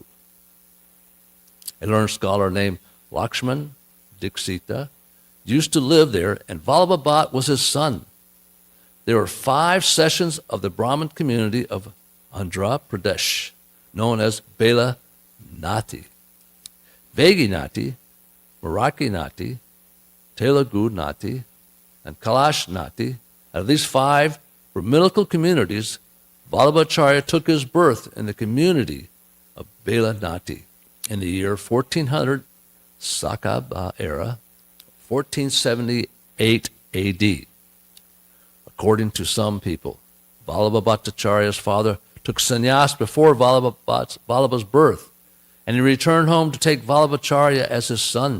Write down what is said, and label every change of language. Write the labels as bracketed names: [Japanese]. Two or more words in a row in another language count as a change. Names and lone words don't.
[English] A learned scholar named Lakshman Dixita used to live there, and Vallabha Bhat was his son. There were 5 sessions of the Brahmin community of Andhra Pradesh, known as Bela Nati, Vegi Nati, Marathi Nati, Telugu Nati, and Kalash Nati. Out of these 5 brahminical communities, Vallabhacharya took his birth in the community of Bela Nati in the year 1400 Sakab era, 1478 AD. According to some people, Vallabha Bhattacharya's father took sannyas before Vallabha's birth, and he returned home to take Vallabhacharya as his son.